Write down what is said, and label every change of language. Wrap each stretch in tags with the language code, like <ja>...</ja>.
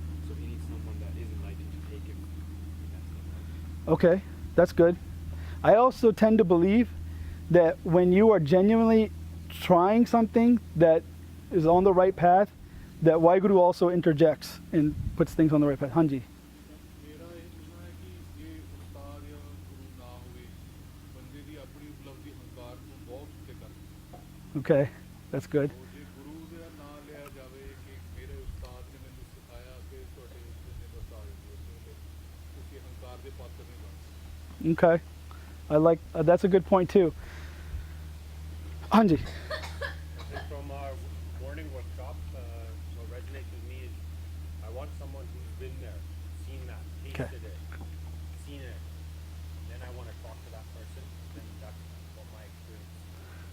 <en>So he needs someone that is enlightened to take him in that same light. Okay, that's good. I also tend to believe that when you are genuinely trying something that is on the right path, that Waheguru also interjects and puts things on the right path.</en> <pa>Hanji. ਮੇਰਾ ਇਹ ਮੰਨਣਾ ਹੈ ਕਿ ਜੇ ਉਸਤਾਦ ਜਾਂ ਗੁਰੂ ਨਾ ਹੋਵੇ ਬੰਦੇ ਦੀ ਆਪਣੀ ਉਪਲਬਧੀ ਹੰਕਾਰ ਨੂੰ ਬਹੁਤ ਉੱਤੇ ਕਰ ਦਿੰਦੀ</pa> <en>Okay, that's good.</en> <pa>ਹੈ। ਜੇ ਗੁਰੂ ਦਾ ਨਾਂ ਲਿਆ ਜਾਵੇ ਕਿ ਮੇਰੇ ਉਸਤਾਦ ਨੇ ਮੈਨੂੰ ਸਿਖਾਇਆ ਕਿ ਤੁਹਾਡੇ ਉੱਤੇ ਨੇ ਬਸ ਆ ਜਾਂਦੀ ਉਸ ਵੇਲੇ ਤੁਸੀਂ ਹੰਕਾਰ ਦੇ ਪਾਤਰ ਨਹੀਂ ਬਣ ਸਕਦੇ।</pa> <en>Okay, I like that's a good point too.</en> <pa>Hanji.</pa> <en>I think from our morning workshop, what resonates with me is I want someone who's been there, seen that, tasted it, seen it. Then I want to talk to that person. Then that's what my experience.</en>